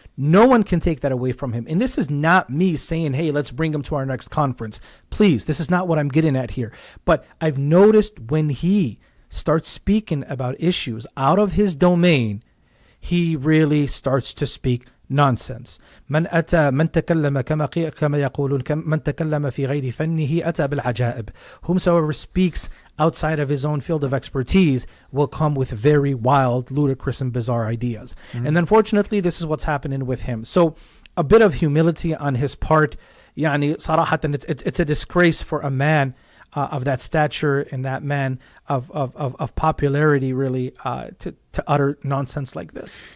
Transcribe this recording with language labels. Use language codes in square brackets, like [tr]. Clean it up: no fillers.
[en] No one can take that away from him. And this is not me saying, hey, let's bring him to our next conference. Please, this is not what I'm getting at here. But I've noticed when he starts speaking about issues out of his domain, he really starts to speak nonsense. [ar] من تكلم كما يقولون من تكلم في غير فنه أتى بالعجائب. [en] Whomsoever speaks outside of his own field of expertise will come with very wild, ludicrous, and bizarre ideas. Mm-hmm. And unfortunately, this is what's happening with him. So a bit of humility on his part. صراحة, it's a disgrace for a man of that stature and that man of popularity, really, to utter nonsense like this.